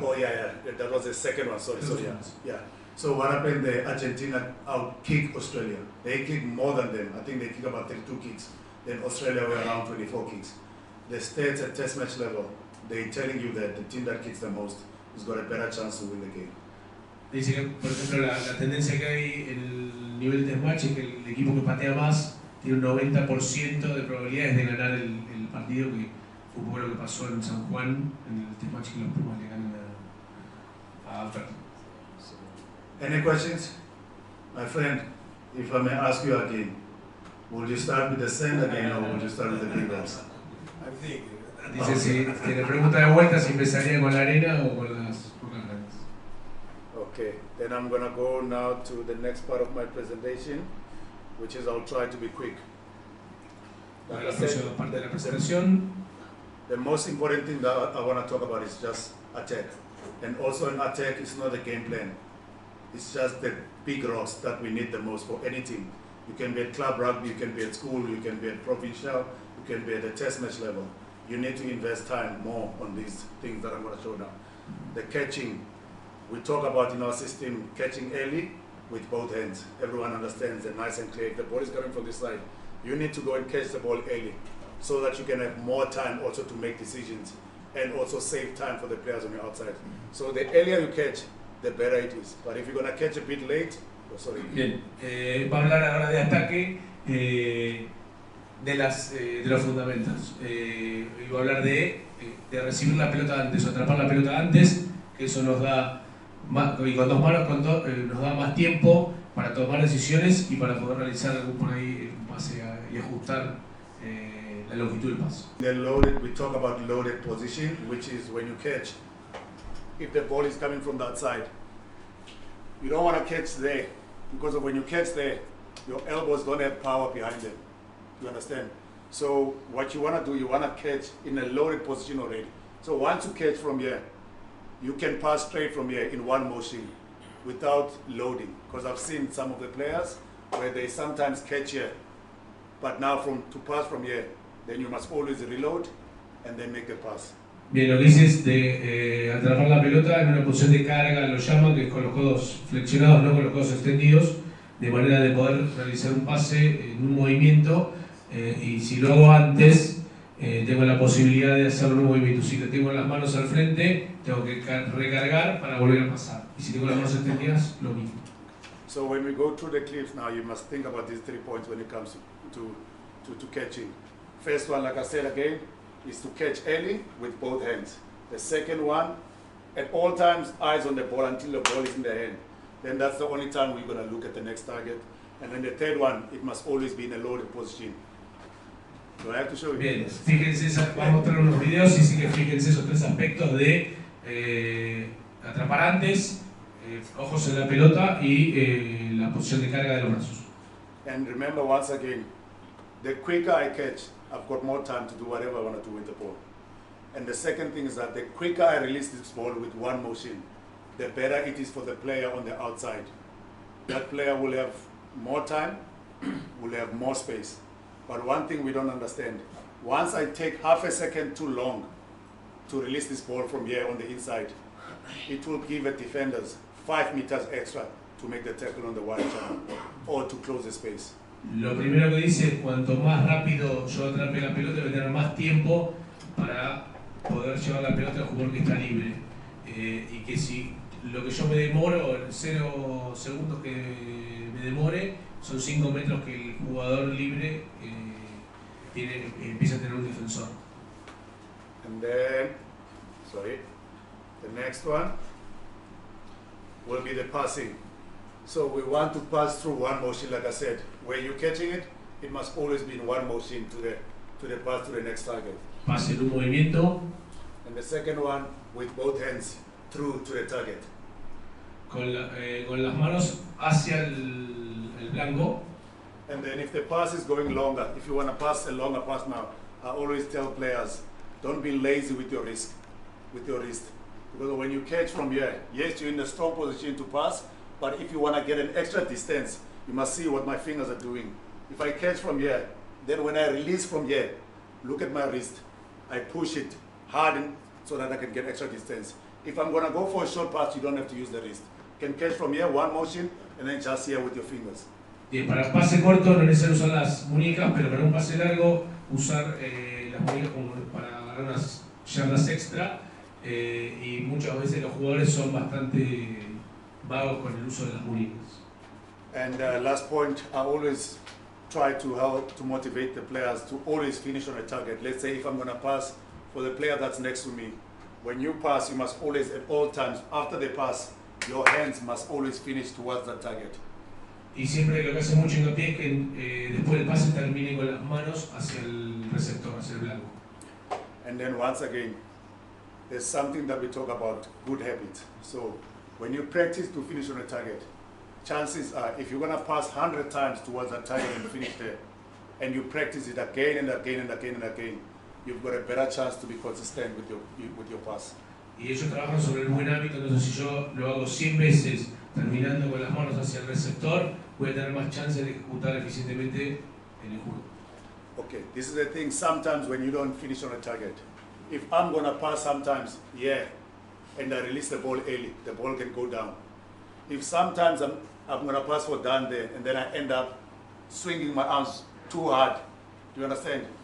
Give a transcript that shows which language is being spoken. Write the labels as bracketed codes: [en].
[en] Oh yeah, that was the second one. Sorry, yeah. So what happened? The Argentina out-kicked Australia. They kicked more than them. I think they kicked about 32 kicks. Then Australia were around 24 kicks. The stats at test match level, they're telling you that the team that kicks the most has got a better chance to win the game. [es] Dice que, por ejemplo, la tendencia que hay en el nivel de test match es que el equipo que patea más tiene un 90% de probabilidades de ganar el partido, que fue un poco lo que pasó en San Juan en el test match que los Pumas le ganan a Alfred. [en] Any questions? My friend, if I may ask you again, will you start with the sand again or will you start with the big ones? I'm thinking. [es] Dice si le pregunta de vuelta si empezaría con la arena o con las rocas grandes. [en] Okay, then I'm going to go now to the next part of my presentation, which is I'll try to be quick. [es] La próxima parte de la presentación. [en] The most important thing that I want to talk about is just attack. And also in attack, it's not a game plan. It's just the big rocks that we need the most for anything. You can be at club rugby, you can be at school, you can be at provincial, you can be at the test match level. You need to invest time more on these things that I'm going to show now. The catching, we talk about in our system, catching early with both hands. Everyone understands it nice and clear. If the ball is coming from this side, you need to go and catch the ball early so that you can have more time also to make decisions and also save time for the players on your outside. So the earlier you catch, the better it is. But if you're going to catch a bit late, oh, sorry. [es] Bien, va a hablar ahora de ataque, de los fundamentos. Y va a hablar de recibir la pelota antes o atrapar la pelota antes, que eso nos da más, y con dos manos nos da más tiempo para tomar decisiones y para poder realizar algún por ahí un pase y ajustar la longitud del paso. [en] Then loaded, we talk about loaded position, which is when you catch. If the ball is coming from that side, you don't want to catch there, because of when you catch there, your elbows don't have power behind them. You understand? So what you want to do, you want to catch in a loaded position already. So once you catch from here, you can pass straight from here in one motion without loading. Because I've seen some of the players where they sometimes catch here, but now to pass from here, then you must always reload and then make the pass. [es] Bien, lo que dices de atrapar la pelota en una posición de carga, lo llaman, que es con los codos flexionados, no con los codos extendidos, de manera de poder realizar un pase en un movimiento, y si lo hago antes, tengo la posibilidad de hacer un movimiento. Si tengo las manos al frente, tengo que recargar para volver a pasar. Y si tengo las manos extendidas, lo mismo. [en] So when we go through the cliff now, you must think about these 3 points when it comes to catching. First one, like I said again, is to catch early with both hands. The second one, at all times, eyes on the ball until the ball is in the hand. Then that's the only time we're going to look at the next target. And then the third one, it must always be in a loaded position. Do I have to show you? [es] Bien, fíjense, vamos a mostrar unos videos y sí que fíjense esos 3 aspectos de atrapar antes, ojos en la pelota y la posición de carga de los brazos. [en] And remember once again, the quicker I catch, I've got more time to do whatever I want to do with the ball. And the second thing is that the quicker I release this ball with one motion, the better it is for the player on the outside. That player will have more time, will have more space. But one thing we don't understand, once I take half a second too long to release this ball from here on the inside, it will give the defenders 5 meters extra to make the tackle on the wide channel or to close the space. [es] Lo primero que dice es cuanto más rápido yo atrape la pelota, voy a tener más tiempo para poder llevar la pelota al jugador que está libre. Y que si lo que yo me demoro, 0 segundos que me demore, son 5 metros que el jugador libre empieza a tener un defensor. [en] And then, the next one will be the passing. So we want to pass through one motion, like I said. Where you're catching it, it must always be in one motion to the pass to the next target. [es] Pase en un movimiento. [en] And the second one, with both hands through to the target. [es] Con las manos hacia el blanco. [en] And then if the pass is going longer, if you want to pass a longer pass now, I always tell players, don't be lazy with your wrist. Because when you catch from here, yes, you're in a strong position to pass, but if you want to get an extra distance, you must see what my fingers are doing. If I catch from here, then when I release from here, look at my wrist. I push it hard so that I can get extra distance. If I'm going to go for a short pass, you don't have to use the wrist. You can catch from here, one motion, and then just here with your fingers. [es] Para pase corto no es necesario usar las muñecas, pero para un pase largo usar las muñecas como para ganar unas yardas extra, y muchas veces los jugadores son bastante vagos con el uso de las muñecas. [en] And last point, I always try to help to motivate the players to always finish on a target. Let's say if I'm going to pass for the player that's next to me, when you pass, you must always, at all times, after the pass, your hands must always finish towards that target. [es] Y siempre lo que hace mucho hincapié es que después del pase termine con las manos hacia el receptor, hacia el blanco. [en] And then once again, there's something that we talk about, good habits. So when you practice to finish on a target, chances are if you're going to pass 100 times towards that target and finish there, and you practice it again and again and again and again, you've got a better chance to be consistent with your pass. [es] y ellos trabajan sobre el buen hábito. Entonces, si yo lo hago 100 veces terminando con las manos hacia el receptor, voy a tener más chance de ejecutar eficientemente en el juego. [en] Okay, this is the thing. Sometimes when you don't finish on a target, if I'm gonna pass sometimes, yeah, and I release the ball early, the ball can go down. If sometimes I'm gonna pass for down there, and then I end up swinging my arms too hard, do you understand?